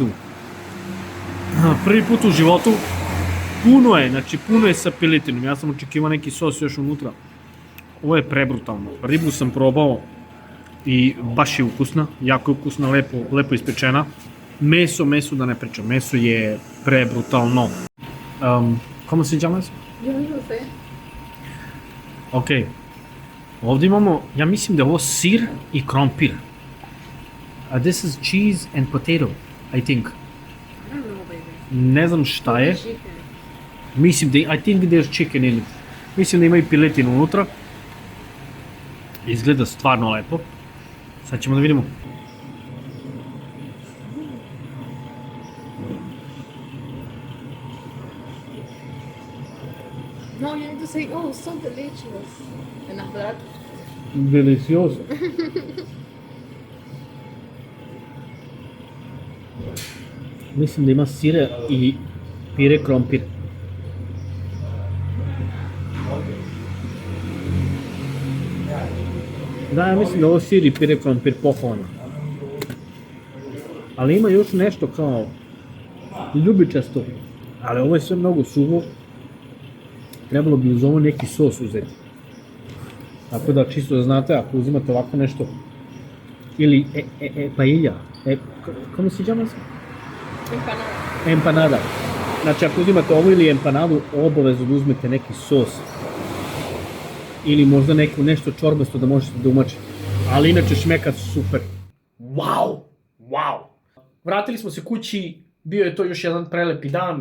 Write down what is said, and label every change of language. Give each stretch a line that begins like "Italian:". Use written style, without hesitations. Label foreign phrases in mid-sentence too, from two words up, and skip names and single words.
Serbian: Prvi put u životu. Puno je sa piletinom. Ja sam očekivao neki sos još unutra. Ovo je prebrutalno. Ribu sam probao i baš je ukusna. Jako je ukusna, lepo ispečena. Meso da ne pričam. Meso je prebrutalno.
Spanish: Como se llama eso? Yo no sé. Ok.
Serbian: Ovdje imamo, ja mislim da je ovo sir i krompir.
English: This is cheese and potato, I think. I don't know, baby.
Serbian: Ne znam šta je.
English: Chicken.
Serbian: Mislim da,
English: I think there's chicken in it.
Serbian: Mislim da ima i piletinu unutra. Izgleda stvarno lepo. Sad ćemo da vidimo.
English: No, you need to say, oh, so delicious. And after that, Delicioso.
Serbian: Mislim da ima sira i pire krompir. Da, ja mislim da ovo sir i pire krompir pohvalno. Ali ima još nešto kao ljubičasto. Ali ovo je sve mnogo suvo. Trebalo bi uz ovo neki sos uzeti. Tako da čisto da znate, ako uzimate ovako nešto, ili paella, kako
Spanish: se llama?
Serbian: empanada. Empanada. Znači ako uzimate ovo ili empanadu, obavezno da uzmete neki sos. Ili možda nešto čorbasto da možete da umačite. Ali inače šmekat super. Wow! Vratili smo se kući, bio je to još jedan prelepi dan.